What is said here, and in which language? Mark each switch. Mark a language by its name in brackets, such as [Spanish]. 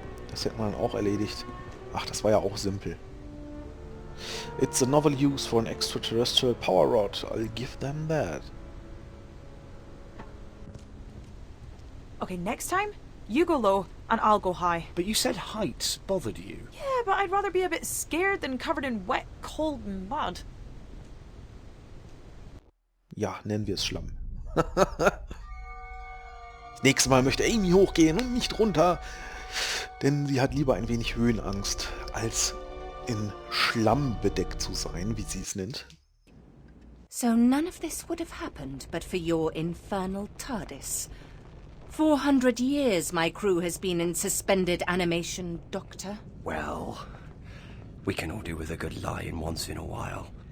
[German] Das hätte man dann auch erledigt. Ach, das war ja auch simpel. [English] It's a novel use for an extraterrestrial power rod. I'll give them that. Okay, next time, you go low and I'll go high. But you said heights bothered you. Yeah, but I'd rather be a bit scared than covered in wet, cold mud. [German] Ja, nennen wir es Schlamm. Nächstes Mal möchte Amy hochgehen und nicht runter. Denn sie hat lieber ein wenig Höhenangst, als in Schlamm bedeckt zu sein, wie sie es nennt. [English] So none of this would have happened but for your infernal TARDIS. 400 years my crew has been in suspended animation, Doctor. Well, we can all do with a good lie-in once in a while.